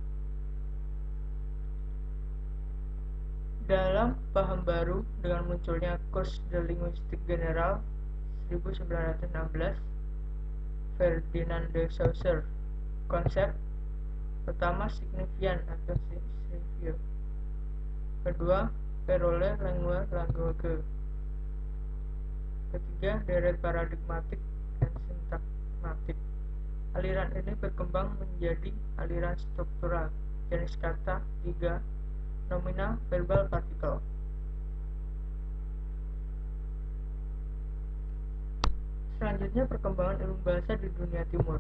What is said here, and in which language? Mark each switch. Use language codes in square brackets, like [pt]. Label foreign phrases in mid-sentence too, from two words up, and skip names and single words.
[id] Dalam paham baru dengan munculnya Cours de Linguistique Générale 1916, Ferdinand de Saussure, konsep pertama signifian atau signifiant, kedua [fr] parole langue [id] language, ketiga deret paradigmatik dan sintagmatik. Aliran ini berkembang menjadi aliran struktural. Jenis kata 3, nominal, verbal, partikel. Selanjutnya, perkembangan ilmu bahasa di dunia timur.